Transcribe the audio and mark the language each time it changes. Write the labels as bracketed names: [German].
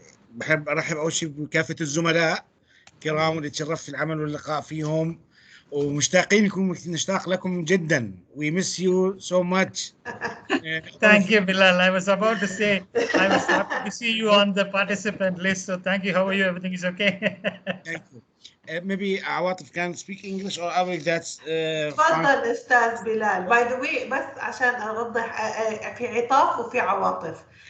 [Arabic] بحب أرحب أول شيء بكافة الزملاء الكرام واللي تشرفت في العمل واللقاء فيهم، ومشتاقين نشتاق لكم جدا. [English] We miss you so much. Thank you, Bilal. I was about to say, I was happy to see you on the participant list. So thank you. How are you? Everything is okay? Thank you. Maybe Awatif can speak English or Arabic. That's [Arabic] تفضل أستاذ بلال. [English] By the way, [Arabic] بس عشان أوضح، في عطاف وفي عواطف.